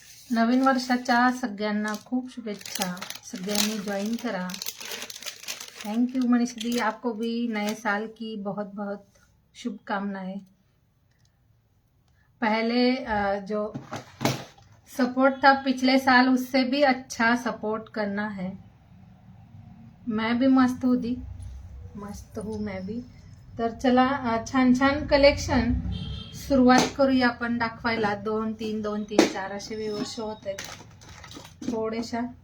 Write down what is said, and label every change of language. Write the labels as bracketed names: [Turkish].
[Marathi] नवीन वर्षाच्या सगळ्यांना खूप शुभेच्छा. सगळ्यांनी ज्वाइन करा. [Hindi] थैंक यू मनीषा दी, आपको भी नए साल की बहुत बहुत शुभकामनाएं. पहले जो सपोर्ट था पिछले साल उससे भी अच्छा सपोर्ट करना है. मैं भी मस्त हूँ दी, मस्त हूँ मैं भी. [Marathi] तर चला छान छान कलेक्शन सुरुवात करूया आपण दाखवायला. 2 3 2 3 4 असे व्ह्यूअर्स शो होत आहेत थोडेशा.